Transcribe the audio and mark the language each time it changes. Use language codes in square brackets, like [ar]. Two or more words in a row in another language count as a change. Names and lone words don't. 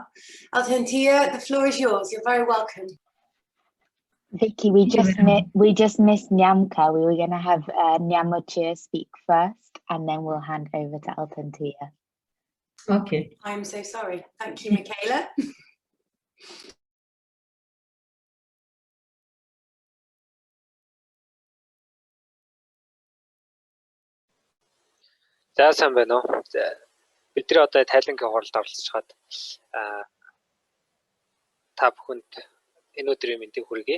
[en] Altantia, the floor is yours. You're very welcome. Vicky, we just missed Nyamka. We were going to have Nyamochia speak first, and then we'll hand over to Altantia. Okay. I'm so sorry. Thank you, Michaela. [mn] За сайн байна уу. Бидний одоо тайлангийн хуралд оролцож хаад та бүхэнд энэ өдрийн мэндийг хүргэе.